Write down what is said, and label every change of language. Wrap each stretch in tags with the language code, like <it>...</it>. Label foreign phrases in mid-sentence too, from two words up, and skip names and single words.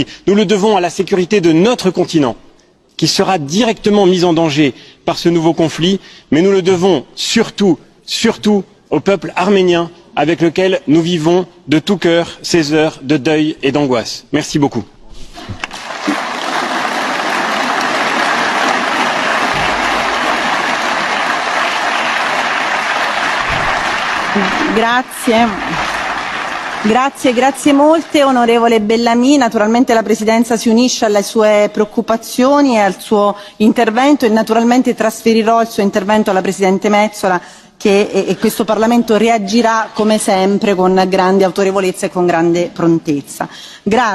<fr>Nous le devons à la sécurité de notre continent, qui sera directement mise en danger par ce nouveau conflit, mais nous le devons surtout au peuple arménien avec lequel nous vivons de tout cœur ces heures de deuil et d'angoisse. Merci beaucoup.</fr> <it>Grazie molte onorevole Bellamy. Naturalmente la Presidenza si unisce alle sue preoccupazioni e al suo intervento e naturalmente trasferirò il suo intervento alla Presidente Metsola e questo Parlamento reagirà come sempre con grande autorevolezza e con grande prontezza.</it>